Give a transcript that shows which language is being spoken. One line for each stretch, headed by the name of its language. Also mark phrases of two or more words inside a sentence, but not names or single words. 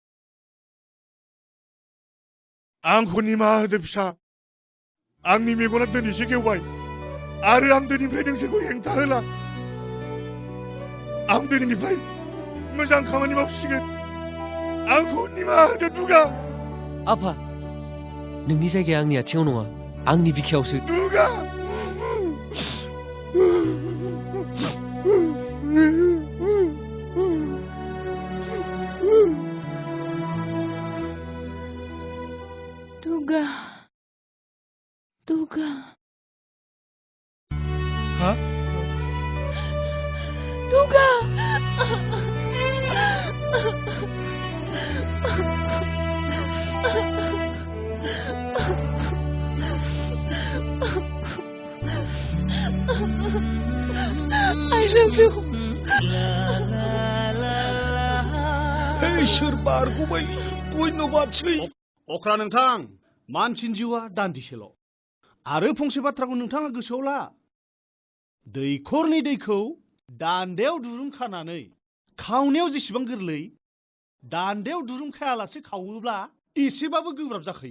Bodo: आंखौ निमाहा होदो फिसा आंनि मेगना दिनैसो गेवबाय आरो आं दिनैनिफ्राय नोंसोरखौ हेंथा होला आं दिनैनिफ्राय मोजां खामानि मावसिगोन आंखौ निमाहा होदो दुगा आफा नोंनि जायगाया आंनि आथिङाव नङा आंनि बिखायावसो दुगा Dugga. Dugga. Hah? Dugga.
English: I love you.
Bodo: Hey, Shirbar Gubai, धन्यबादसै अख्रा नोंथां मानसिनि जिउआ दान्दिसेल' आरो फंसे बाथ्राखौ नोंथाङा गोसोआव ला दैखरनि दैखौ दान्दायाव दुरुं खानानै खावनायाव जेसेबां गोरलै दान्दायाव दुरुं खायालासे खावोब्ला एसेबाबो गोब्राब जाखायो